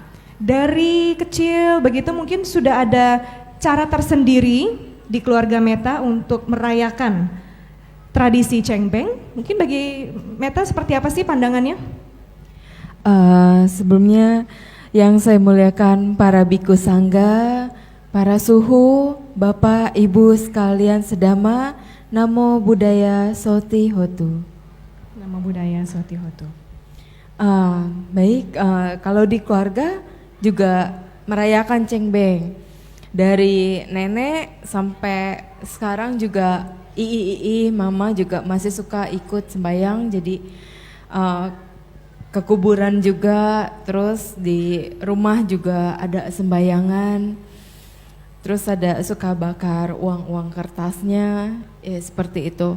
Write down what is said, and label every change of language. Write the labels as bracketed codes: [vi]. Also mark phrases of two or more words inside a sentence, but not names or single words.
[id] Dari kecil begitu mungkin sudah ada cara tersendiri di keluarga Meta untuk merayakan tradisi Cheng Beng. Mungkin bagi Meta seperti apa sih pandangannya? Sebelumnya yang saya muliakan para biku sangga, para suhu, Bapak Ibu sekalian sedama, [pi] Namo Buddhaya Soti Hotu. Namo Buddhaya Soti Hotu. [id] Baik, kalau di keluarga juga merayakan Cheng Beng. Dari nenek sampai sekarang juga mama juga masih suka ikut sembahyang, jadi ke kuburan juga, terus di rumah juga ada sembahyangan, terus ada suka bakar uang-uang kertasnya, seperti itu.